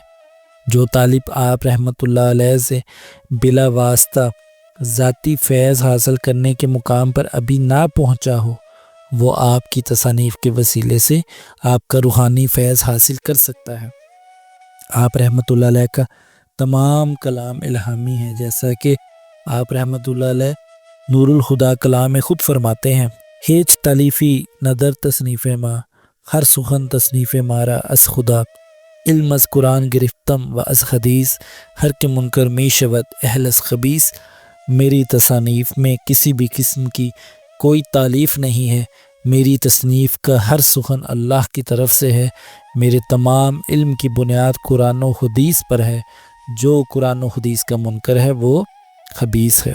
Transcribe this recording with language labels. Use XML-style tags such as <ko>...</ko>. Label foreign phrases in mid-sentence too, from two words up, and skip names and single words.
<ur>جو طالب آپ</ur> <ar>رحمۃ اللہ علیہ</ar> <ur>سے بلا واسطہ ذاتی فیض حاصل کرنے کے مقام پر ابھی نہ پہنچا ہو وہ آپ کی تصانیف کے وسیلے سے آپ کا روحانی فیض حاصل کر سکتا ہے۔ آپ</ur> <ar>رحمۃ اللہ علیہ</ar> <ur>کا تمام کلام الہامی ہے، جیسا کہ آپ</ur> <ar>رحمۃ اللہ علیہ</ar> <ur>نور الہدا کلام میں خود فرماتے ہیں</ur> <fa>ہیچ تالیفی ندر تصنیف ما، ہر سخن تصنیف مارا از خدا، علم از قرآن گرفتم و از حدیث، ہر کے منکر می شود اہل از خبیث،</fa> <ur>میری تصانیف میں کسی بھی قسم کی کوئی تالیف نہیں ہے، میری تصنیف کا ہر سخن اللہ کی طرف سے ہے، میرے تمام علم کی بنیاد قرآن و حدیث پر ہے، جو قرآن و حدیث کا منکر ہے وہ خبیث ہے۔</ur>